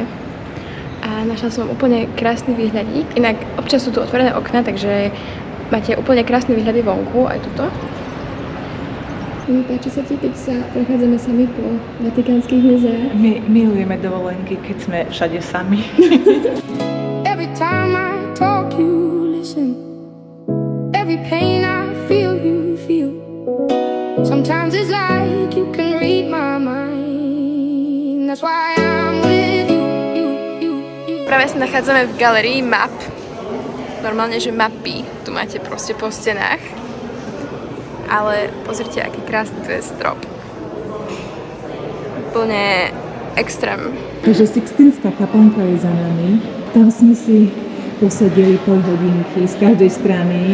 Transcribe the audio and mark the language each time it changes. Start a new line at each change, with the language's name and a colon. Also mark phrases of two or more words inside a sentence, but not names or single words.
Slovak: A našla som úplne krásny výhľadík. Inak občas sú tu otvorené okná, takže máte úplne krásne výhľady vonku, aj tuto. Páči sa ti, keď sa prechádzame sami po vatikánskych múzeách? My milujeme dovolenky, keď sme všade sami.
English: Every time I talk, you listen. Every pain I feel, you feel. Sometimes it's like you can read my mind. That's why I'm with you.
Slovak: Práve sa nachádzame v galerii MAP. normálne, že mapy tu máte proste po stenách. Ale pozrite, aký krásny tu je strop. Úplne extrém. Takže Sixtinská kaplnka je za nami. Tam sme si posedeli pol hodinky z každej strany.